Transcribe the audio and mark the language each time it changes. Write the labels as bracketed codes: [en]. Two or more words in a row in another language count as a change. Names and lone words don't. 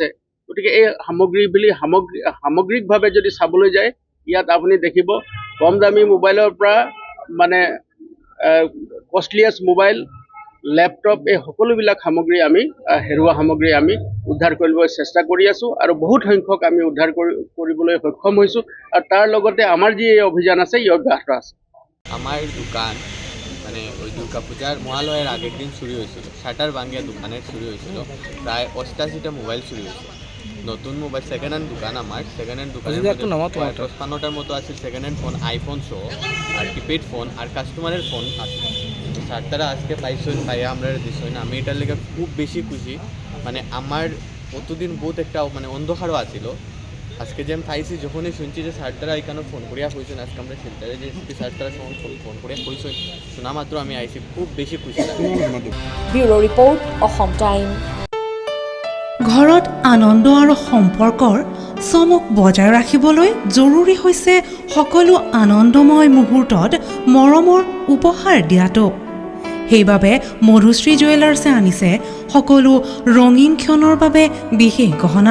[as] গতিকে এই সামগ্ৰিকভাৱে যদি চাবলৈ যায়, ইয়াত আপুনি দেখিব কম দামী মোবাইলৰ পৰা মানে [en] costliest mobile, [as] লেপটপ, এই সকলোবিলাক সামগ্ৰী আমি হেৰুৱা সামগ্ৰী আমি উদ্ধাৰ কৰিবলৈ চেষ্টা কৰি আছোঁ আৰু বহুত সংখ্যক আমি উদ্ধাৰ কৰিবলৈ সক্ষম হৈছোঁ। আৰু তাৰ লগতে আমাৰ যি এই অভিযান আছে, ই অব্যাহত আছে। [bn] আমার দোকান মানে ওই দুর্গা পূজার মহালয়ের আগের দিন চুরি হয়েছিল। শাটার ভাঙিয়া দোকানের চুরি হয়েছিল। প্রায় ৮৮টা মোবাইল চুরি হয়েছে। নতুন মোবাইল [en] second hand [bn] দোকান আমার, [en] second hand [bn] দোকানের ৫৫টার মতো আছে [en] second hand phone, [bn] আইফোন সহ আর [en] keypad phone [bn] আর কাস্টমারের ফোন আছে। স্যার তারা আজকে পাইছেন, পাইয়া আমরা দিচ্ছেন। আমি এটার লেগে খুব বেশি খুশি। মানে আমার অতদিন বহুত একটা মানে অন্ধকারও আছিল। আজকে যে আমি পাইছি, যখনই শুনছি যে স্যার তারা এখানে ফোন করিয়া কইছেন, আজকে আমরা সেন্টারে যে স্যার তারা ফোন করিয়া কইছেন, শোনা মাত্র আমি আইছি, খুব বেশি খুশি লাগে। [en] bureau report, [as] অসম টাইম। ঘৰত আনন্দ আৰু সম্পৰ্কৰ চমক বজাই ৰাখিবলৈ জৰুৰী হৈছে সকলো আনন্দময় মুহূৰ্তত মৰমৰ উপহাৰ দিয়াটো। সেইবাবে মধুশ্ৰী জুৱেলাৰ্ছে আনিছে সকলো ৰঙীন ক্ষণৰ বাবে বিশেষ গহনা।